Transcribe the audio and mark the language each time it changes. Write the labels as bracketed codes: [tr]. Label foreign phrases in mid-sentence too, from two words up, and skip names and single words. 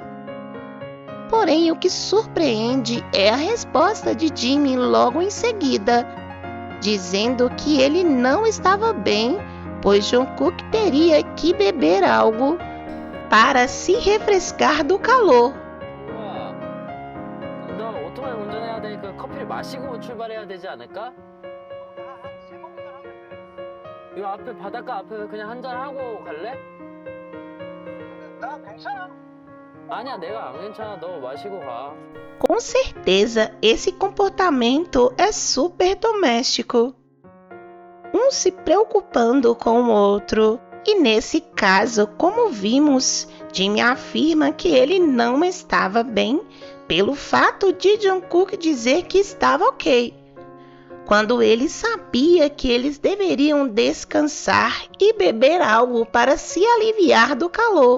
[pt] Porém, o que surpreende é a resposta de Jimmy logo em seguida, dizendo que ele não estava bem, pois Jungkook teria que beber algo para se refrescar do calor. [ko] 너 오토바이 운전해야 되니까 커피를 마시고 출발해야 되지 않을까? 이 앞에 바닷가 앞에 그냥 한잔 하고 갈래? 나 괜찮아. 아니야, 내가 안 괜찮아. 너 마시고 가. [pt] Com certeza, esse comportamento é super doméstico. Um se preocupando com o outro. E nesse caso, como vimos, Jimmy afirma que ele não estava bem pelo fato de Jungkook dizer que estava ok, quando ele sabia que eles deveriam descansar e beber algo para se aliviar do calor.